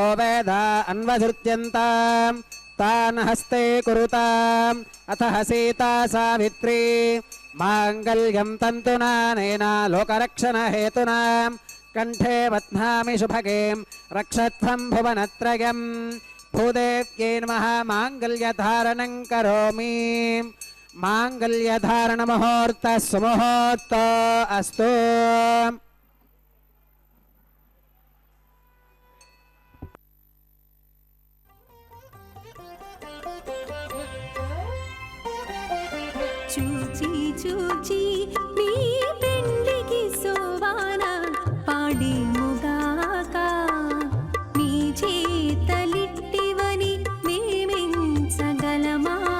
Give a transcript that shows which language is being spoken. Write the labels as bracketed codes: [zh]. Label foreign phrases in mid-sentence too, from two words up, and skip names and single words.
[sa] ವೇದ ಅನ್ವಸೃತ್ಯಂತಾಂ ತಾನ್ ಹಸ್ತೆ ಕುರುತಾಂ ಅಥ ಸೀತಾ ಸಾವಿತ್ರೀ ಮಾಂಗಲ್ಯಂ ತಂತುನಾನೇನ ಲೋಕರಕ್ಷಣ ಹೇತುನಾ ಕಂಠೆ ಬಧ್ನಾಮಿ ಶುಭಗೆ ರಕ್ಷತ್ವಂ ಭುವನತ್ರಯಂ ಭೂದೇವ್ಯೈ ನಮಃ ಮಾಂಗಲ್ಯಧಾರಣಂ ಕರೋಮಿ. మాంగళ్యధారణ ముహూర్త సుముహూర్త అస్తు. [te] చూచి చూచి నీ పెండ్లికి సోవాన పాడేముగాక నీ చేతలిట్టివని మేమెంచగలమా.